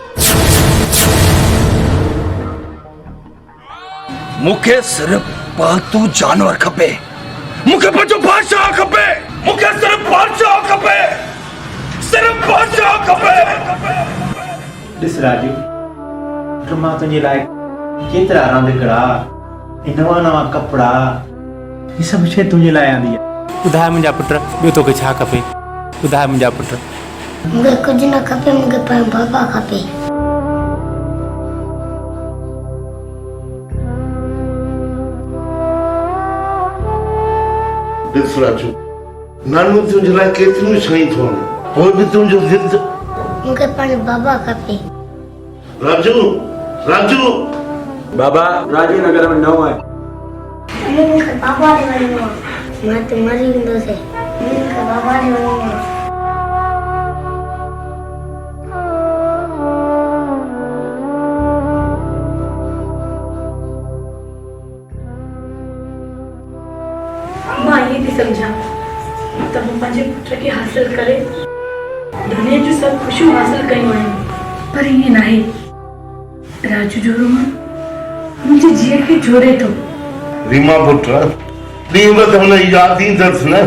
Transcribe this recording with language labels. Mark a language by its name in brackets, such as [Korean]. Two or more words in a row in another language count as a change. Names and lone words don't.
[Sindhi] मूंखे सिर्फ पालतू जानवर खपे, मूंखे पंहिंजो बादशाह खपे, मूंखे सिर्फ बादशाह खपे, सिर्फ बादशाह खपे। ॾिस राजू, मां तुंहिंजे लाइ केतिरा रांदिकड़ा, नवा नवा कपिड़ा, ये सभु शइ तुंहिंजे लाइ आंदी आहे। ॿुधाए मुंहिंजा पुट, ॿियो तोखे छा खपे? ॿुधाए मुंहिंजा पुट। मूंखे कुझु न खपे, मूंखे पंहिंजो बाबा खपे। ॾिस राजू, नानू तुंहिंजे लाइ केतिरियूं शयूं थो आणे, पोइ बि तुंहिंजो ज़िद। मूंखे पंहिंजो बाबा खपे। राजू, राजू, बाबा राजू नगर में नओं आहे। मूंखे बाबा ॾे वञिणो आहे, मां त मरी वेंदुसि। मूंखे बाबा ॾे वञिणो आहे। मां ये थी समझा त मूं पंहिंजे पुट खे हासिल करे दुनिया जूं सभु ख़ुशियूं हासिल कयूं आहिनि, पर ईअं न आहे। राजू जो रोअण मुंहिंजे जीअ खे जोड़े थो। रीमा पुट, ॾींहुं बि त हुन यादि ईंदसि न।